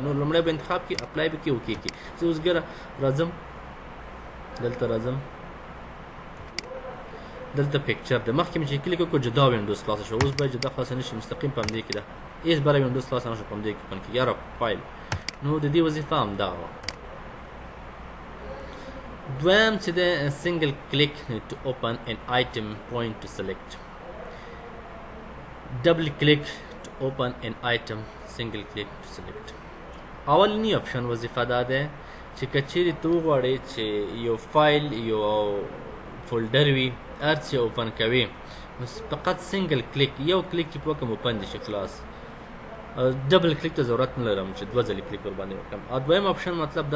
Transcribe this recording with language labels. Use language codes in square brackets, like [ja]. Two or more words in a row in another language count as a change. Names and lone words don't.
[ps] نو لومړی به انتخاب کړي، اپلای به کړي، اوکې کړي. زه اوس ګوره راځم دلته راځم، دلته پکچر ده. مخکې مې چې کلیک وکړو جدا وینډوز خلاصه شو، اوس باید جدا خلاصه نه شي، مستقیم په همدې کې ده. هېڅ بله وینډوز خلاصه نه شو په همدې کې اوپن کېږي. یاره فایل. نو د دې وظیفه همدغه وه. دویم چې د [en] single click to open an item point to select double click to open an item single click to select [ps] اولنی اپشن وظیفه دا ده چې کچېرې ته وغواړې چې یو فایل یو فولډر وي هر څه اوپن کوي نو فقط [en] single click [ps] یو کلیک چې په وکړم اوپن دي شي خلاص [en] double click [ps] ته ضرورت نه لرم چې دوه ځلې کلیک ورباندې وکړم او دویم اپشن مطلب دا